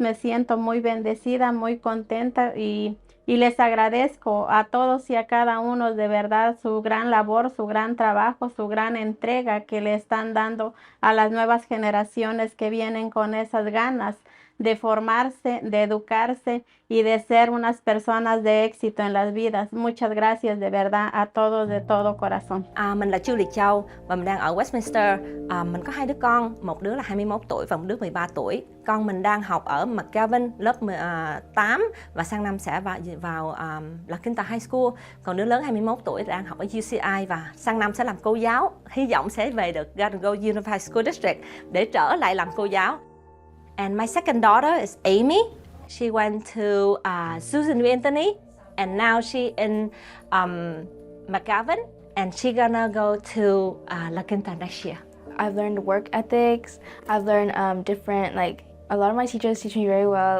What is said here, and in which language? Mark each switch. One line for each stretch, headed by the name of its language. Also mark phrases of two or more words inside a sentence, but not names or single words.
Spanish: Me siento muy bendecida, muy contenta y les agradezco a todos y a cada uno de verdad su gran labor, su gran trabajo, su gran entrega que le están dando a las nuevas generaciones que vienen con esas ganas de formarse, de educarse y de ser unas personas de éxito en las vidas. Muchas gracias de verdad a todos de todo corazón.
Vietnamese: Mình là Trương Liệt Châu và mình đang ở Westminster. Mình có 2 đứa con, một đứa là 21 tuổi và một đứa 13 tuổi. Con mình đang học ở McGavin lớp 8 và sang năm sẽ vào La Quinta High School. Còn đứa lớn 21 tuổi đang học ở UCI và sang năm sẽ làm cô giáo. Hy vọng sẽ về được Garden Grove Unified School District để trở lại làm cô giáo.
English: And my second daughter is Amy. She went to Susan B. Anthony, and now she in McGavin, and she gonna go to La Quinta next year. I've learned work ethics. I've learned different, like, a lot of my teachers teach me very well.